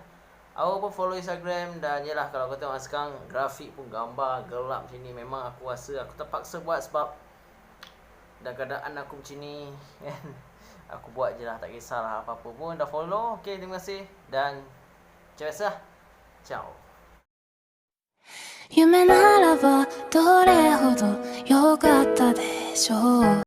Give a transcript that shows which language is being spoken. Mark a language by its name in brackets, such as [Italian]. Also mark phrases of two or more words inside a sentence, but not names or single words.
[Malay] Aku pun follow Instagram dan yelah kalau kau tengok sekarang grafik pun gambar gelap macam ni. Memang aku rasa aku terpaksa buat sebab dah keadaan aku macam ni kan. Aku buat je lah, tak kisahlah apa-apa pun. Dah follow, okay, terima kasih. Dan macam biasa, ciao. [Japanese] 夢ならばどれほど良かったでしょう